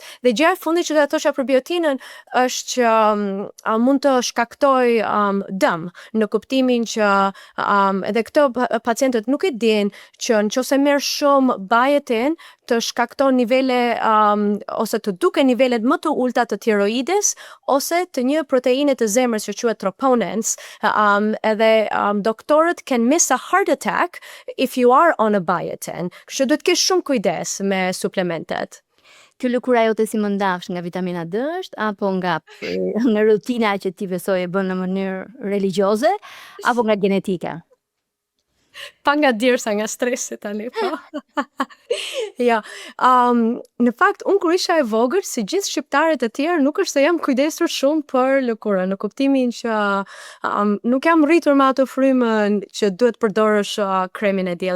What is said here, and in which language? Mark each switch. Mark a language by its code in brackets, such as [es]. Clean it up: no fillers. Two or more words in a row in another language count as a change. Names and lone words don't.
[sq] Dhe gjëja e fundit që do të thosha për biotinën është që mund të shkaktoj dëm, në kuptimin që edhe këto pacientët nuk e dinë që nëse merr shumë biotin të shkakton nivele ose të duke nivelet më të ulta të tiroides ose të një proteine të zemrës që quhet troponins, edhe doktorët [en] can miss a heart attack if you are on a biotin. [sq] Kështu duhet të kesh shumë kujdes me suplementet. Kjo lëkura jote si më ndafsh nga vitamina D është, apo nga rutina që ti besoj e bën në mënyrë religjioze, apo nga genetika? Pa nga dirsa, nga stresi tani, po. Ja, në fakt, unë kur isha e vogël, si gjithë shqiptarët e tjerë, nuk është se jam kujdesur shumë për lëkurën, në kuptimin që nuk jam rritur me ato frymën që duhet përdorësh kremin e diellit.